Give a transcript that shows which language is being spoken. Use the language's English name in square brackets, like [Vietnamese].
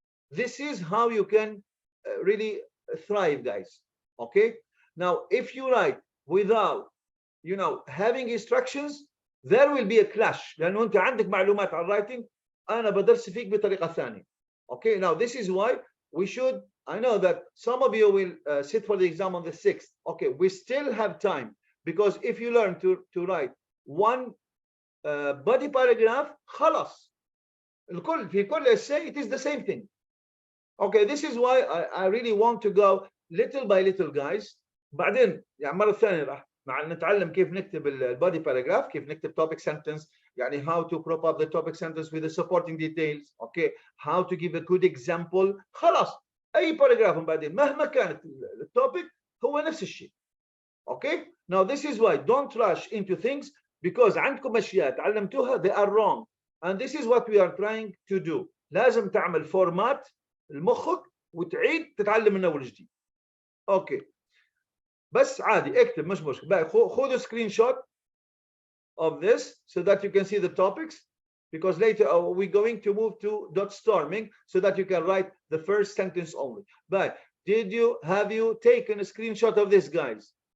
[English] This is how you can really thrive, guys. Okay. Now, if you write without, having instructions, there will be a clash. [Arabic] لأنه أنت عندك معلومات عن writing، أنا بدرس فيك بطريقة ثانية. [English] Okay. Now, this is why we should. I know that some of you will sit for the exam on the 6th. Okay. We still have time because if you learn to write one body paragraph, خلاص. [Arabic] الكل في كل [English] essay it is the same thing. Okay, this is why I really want to go little by little, guys. [Arabic] بعدين يعني مرة ثانية راح نتعلم كيف نكتب البادي باراجراف، كيف نكتب topic sentence، يعني [English] how to prop up the topic sentence with the supporting details. Okay, how to give a good example. [Arabic] خلاص أي باراجراف بعدين مهما كانت التوبيك هو نفس الشيء. [English] Okay, now this is why don't rush into things because [Arabic] عندكم أشياء تعلمتوها [English] they are wrong and this is what we are trying to do. [Arabic] لازم تعمل فورمات المخك وتعيد تتعلم من اول جديد. اوكي بس عادي اكتب مش مشكله. خذوا سكرين شوت [English] of this so that you can see the topics because later we're going to move to dot storming so that you can write the first sentence only. But have you taken a screenshot of this, guys?